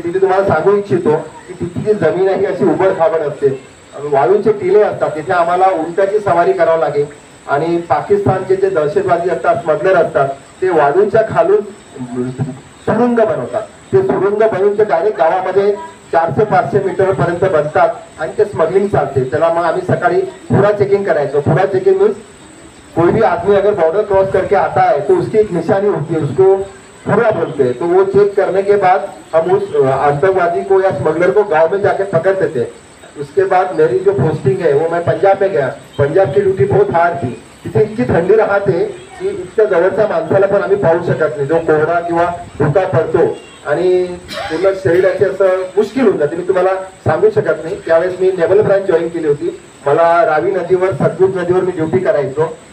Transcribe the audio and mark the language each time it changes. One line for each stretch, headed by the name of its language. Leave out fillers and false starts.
Marathi: तिथे तुम्हाला सांगू इच्छितो की तिथली जी जमीन आहे अशी उबड खाबड असते, वाळूचे टिले असतात, तिथे आम्हाला उंटाची सवारी करावं लागेल. आणि पाकिस्तानचे जे दहशतवादी असतात, स्मगलर असतात, ते वाळूच्या खालून सुरुंग बनवतात. ते सुरुंग बनवून ते डायरेक्ट गावामध्ये 400-500 मीटर पर्यंत बनतात आणि ते स्मगलिंग चालते. त्याला मग आम्ही सकाळी पूरा चेकिंग करायचो.
Hindi: पूरा चेकिंग मीन्स कोई भी आदमी अगर बॉर्डर क्रॉस करके आता है तो उसकी एक निशानी होती है, उसको पूरा बोलते हैं. तो वो चेक करने के बाद हम उस आतंकवादी को या स्मगलर को गांव में जाके पकड़ देते. उसके बाद मेरी जो पोस्टिंग है वो मैं पंजाब में गया. पंजाब की ड्यूटी बहुत हार्ड थी.
Marathi: तिथे इतकी थंडी राहते की इतक्या जवळच्या माणसाला पण आम्ही पाहू शकत नाही, जो कोहरा किंवा धुका पडतो आणि पूर्ण शरीराचे असं मुश्किल होऊन जाते. मी तुम्हाला सांगू शकत नाही. त्यावेळेस मी नेव्हल ब्रांच जॉईन केली होती. मला रावी नदीवर, सतलुज नदीवर मी ड्युटी करायचो.